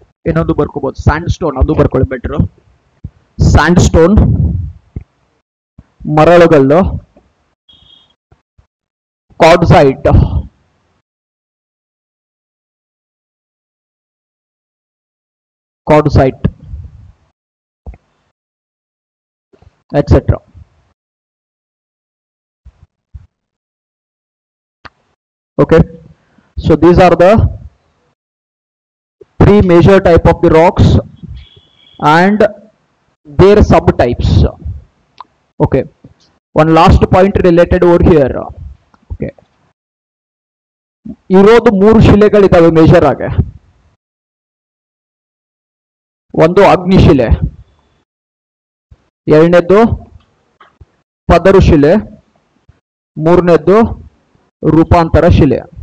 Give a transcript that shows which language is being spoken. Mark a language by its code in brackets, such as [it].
[kn] ಇನ್ನೊಂದು ಬರ್ಕೋಬಹುದು, and stone, ಅದು ಬರ್ಕೊಳ್ಳಿ better. And stone, ಮರಳುಗಲ್ಲು, ಕ್ವಾರ್ಟ್ಜೈಟ್, ಕ್ವಾರ್ಟ್ಜೈಟ್, et cetera. [en] Okay, so these are the three major type of the rocks and their subtypes. Okay, one last point related over here. [kn] Okay, ಇರೋದು ಮೂರು ಶಿಲೆಗಳಿದಾವೆ major ಆಗಿ. ಒಂದು ಅಗ್ನಿಶಿಲೆ, ಎರಡನೇದ್ದು ಪದರು ಶಿಲೆ, ಮೂರನೇದ್ದು ರೂಪಾಂತರ ಶಿಲೆ.